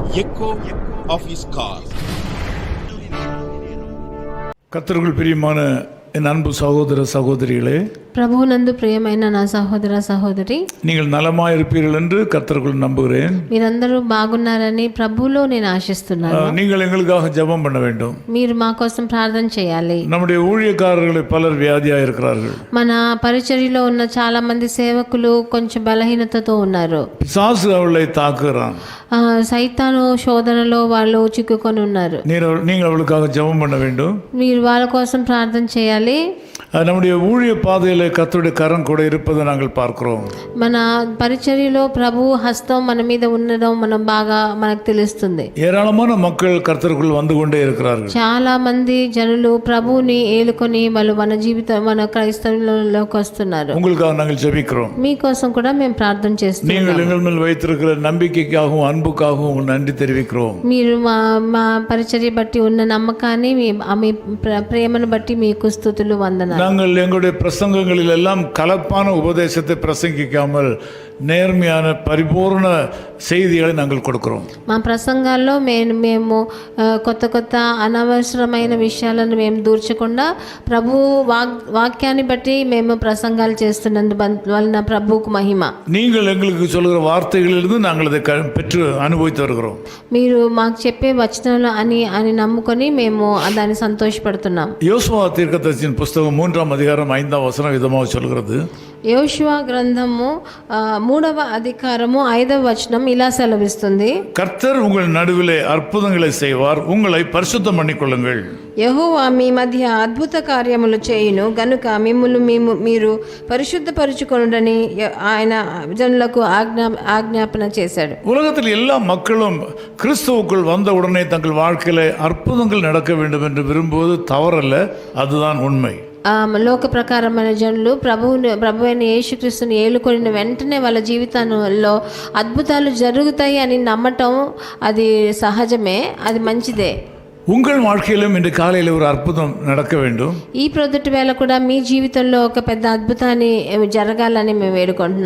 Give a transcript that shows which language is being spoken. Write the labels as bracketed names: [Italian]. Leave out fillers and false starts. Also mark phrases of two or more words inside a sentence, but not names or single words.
[English] echo of his call. [Tamil] கர்த்தருக்குள் பிரியமான என் அன்பு சகோதர சகோதரிகளே, [Telugu] ప్రభువునందు ప్రియమైన నా సహోదర సహోదరి, [Tamil] நீங்கள் நலமாய் இருப்பீர்கள் என்று கர்த்தருக்குள் நம்புகிறேன். [Telugu] మీరందరూ బాగున్నారని ప్రభువులో నేను ఆశిస్తున్నాను. [Tamil] நீங்கள் எங்களுக்காக ஜெபம் பண்ண வேண்டும். [Telugu] మీరు మా కోసం ప్రార్థన చేయాలి. [Tamil] நம்முடைய ஊழியக்காரர்களை பலர் வியாதியாக இருக்கிறார்கள். [Telugu] మన పరిచర్యలో ఉన్న చాలా మంది సేవకులు కొంచెం బలహీనతతో ఉన్నారు. [Tamil] பிசாசு அவளை தாக்குகிறான். [Telugu] సైతాను శోధనలో వాళ్ళు చిక్కుకొని ఉన్నారు. [Tamil] நீங்கள் அவளுக்காக ஜெபம் பண்ண வேண்டும். [Telugu] మీరు వాళ్ళ కోసం ప్రార్థన చేయాలి. [Tamil] நம்முடைய ஊழிய பாதையில் கர்த்தருடைய கரம் கூட இருப்பதை நாங்கள் பார்க்கிறோம். [Telugu] మన పరిచర్యలో ప్రభు హస్తం మన మీద ఉండడం మనకు తెలుస్తుంది. [Tamil] ஏராளமான மக்கள் கர்த்தருக்குள் வந்து கொண்டே இருக்கிறார்கள். [Telugu] చాలా మంది జనులు ప్రభువుని ఏలుకొని వాళ్ళు మన క్రైస్తవులలోకి వస్తున్నారు. [Tamil] உங்களுக்காக நாங்கள் ஜெபிக்கிறோம். [Telugu] మీకోసం కూడా మేము ప్రార్థన చేస్తున్నాం. [Tamil] நீங்கள் எங்கள் மேல் வைத்திருக்கிற நம்பிக்கைக்காகவும் அன்புக்காகவும் நன்றி தெரிவிக்கிறோம். [Telugu] మీరు మా పరిచర్య బట్టి ఉన్న నమ్మకాన్ని మీ ప్రేమను బట్టి మీకు స్తుతులు వందనాలు. [Tamil] நாங்கள் எங்களுடைய பிரசங்கங்களில் எல்லாம் கலப்பான உபதேசத்தை பிரசங்கிக்காமல் நேர்மையான பரிபூர்ண செய்திகளை நாங்கள் கொடுக்கிறோம். [Telugu] మా ప్రసంగాల్లో మేము కొత్త అనవసరమైన విషయాలను మేము దూర్చకుండా ప్రభు వాక్యాన్ని బట్టి మేము ప్రసంగాలు చేస్తున్నందు వలన ప్రభువుకు మహిమ. [Tamil] நீங்கள் எங்களுக்கு சொல்கிற வார்த்தைகளிலிருந்து நாங்கள் அதை பெற்று அனுபவித்து வருகிறோம். [Telugu] మీరు మాకు చెప్పే వచనాలు అని నమ్ముకొని మేము దాన్ని సంతోషపడుతున్నాం. [Tamil] யோசுவா தீர்க்கதரிசியின் புஸ்தகம் 3ஆம் அதிகாரம் 5ஆம் வசனம் விதமாக சொல்கிறது. [Telugu] యోషువా గ్రంథము 3వ అధికారము 5వ వచనం ఇలా సెలవిస్తుంది. [Tamil] கர்த்தர் உங்கள் நடுவிலே அற்புதங்களை செய்வார், உங்களை பரிசுத்தம் பண்ணிக்கொள்ளுங்கள். [Telugu] యెహోవా మీ మధ్య అద్భుత కార్యములు చేయును గనుక మిమ్ములు మీరు పరిశుద్ధపరచుకొనుడని ఆయన జనులకు ఆజ్ఞాపన చేశాడు. [Tamil] உலகத்தில் எல்லா மக்களும் கிறிஸ்துவுக்குள் வந்த உடனே தங்கள் வாழ்க்கையில அற்புதங்கள் நடக்க வேண்டும் என்று விரும்புவது தவறல்ல, அதுதான் உண்மை. [Telugu] లోక ప్రకారమైన జనులు ప్రభు అయిన యేసుక్రీస్తుని ఏలుకొనిన వెంటనే వాళ్ళ జీవితంలో అద్భుతాలు జరుగుతాయి అని నమ్మటం అది సహజమే, అది మంచిదే. [Tamil] உங்கள் வாழ்க்கையிலும் இன்று காலையில் ஒரு அற்புதம் நடக்க வேண்டும். [Telugu] ఈ ప్రొద్దుటి వేళ కూడా మీ జీవితంలో ఒక పెద్ద అద్భుతాన్ని జరగాలని మేము వేడుకుంటున్నాం.